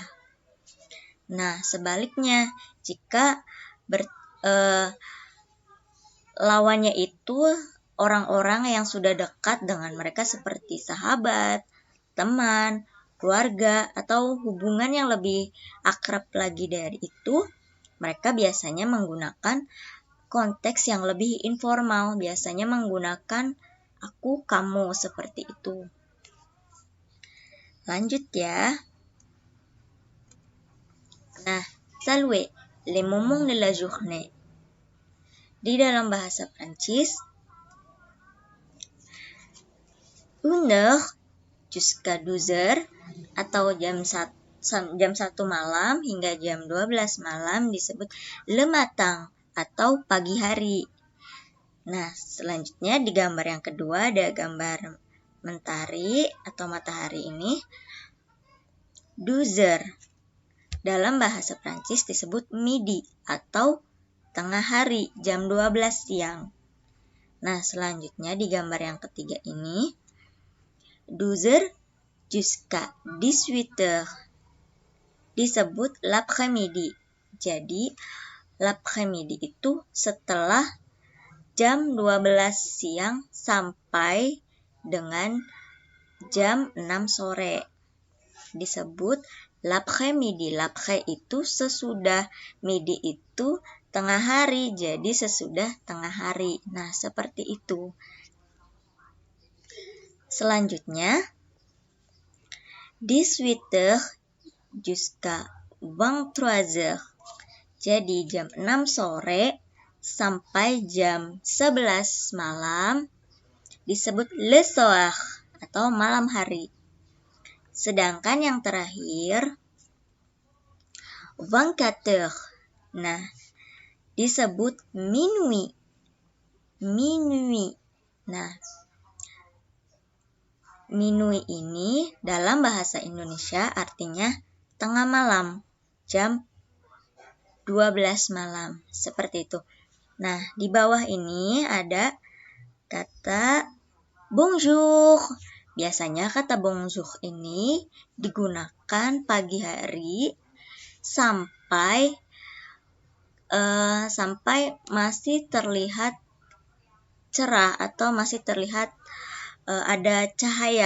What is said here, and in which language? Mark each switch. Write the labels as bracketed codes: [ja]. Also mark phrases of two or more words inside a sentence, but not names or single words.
[id] Nah, sebaliknya, jika lawannya itu orang-orang yang sudah dekat dengan mereka seperti sahabat, teman, keluarga, atau hubungan yang lebih akrab lagi dari itu, mereka biasanya menggunakan konteks yang lebih informal, biasanya menggunakan aku, kamu, seperti itu. Lanjut ya. Nah, [fr] saluer, les moments de la journée. [id] Di dalam bahasa Prancis, [fr] 1h jusqu'à 12h [id] atau jam 1 malam hingga jam 12 malam disebut [fr] le matin [id] atau pagi hari. Nah, selanjutnya di gambar yang kedua ada gambar mentari atau matahari ini. 12h dalam bahasa Prancis disebut midi atau tengah hari, jam 12 siang. Nah, selanjutnya di gambar yang ketiga ini [fr] 12h jusqu'à 18h [id] disebut l'après-midi. Jadi l'après-midi itu setelah jam 12 siang sampai dengan jam 6 sore. Disebut l'après-midi. L'après itu sesudah, midi itu tengah hari, jadi sesudah tengah hari. Nah, seperti itu. Selanjutnya, [fr] 18h jusqu'à 23h. [id] Jadi jam 6 sore sampai jam 11 malam disebut [fr] le soir [id] atau malam hari. Sedangkan yang terakhir 24h. Nah, disebut minuit. Minuit. Nah, minuit ini dalam bahasa Indonesia artinya tengah malam, jam 12 malam, seperti itu. Nah, di bawah ini ada kata bonjour. Biasanya kata bonjour ini digunakan pagi hari sampai masih terlihat cerah atau masih terlihat ada cahaya.